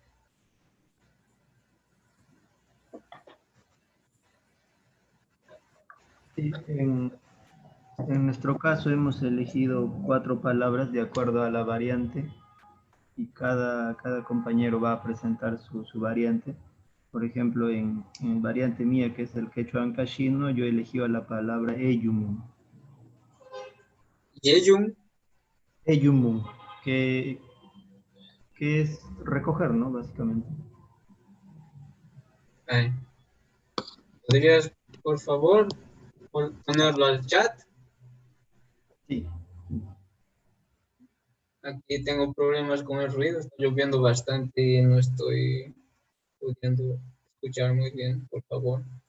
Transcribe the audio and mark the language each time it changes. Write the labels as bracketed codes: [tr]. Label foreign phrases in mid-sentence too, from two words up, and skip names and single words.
[es] Sí, en nuestro caso hemos elegido 4 palabras de acuerdo a la variante y cada compañero va a presentar su variante. Por ejemplo, en variante mía, que es el quechua ancashino, yo he elegido la palabra eyumun. Yeyum. Eyumun, que es recoger, ¿no? Básicamente. ¿Podrías, por favor, ponerlo al chat? Sí. Aquí tengo problemas con el ruido, está lloviendo bastante y no estoy pudiendo escuchar muy bien, por favor.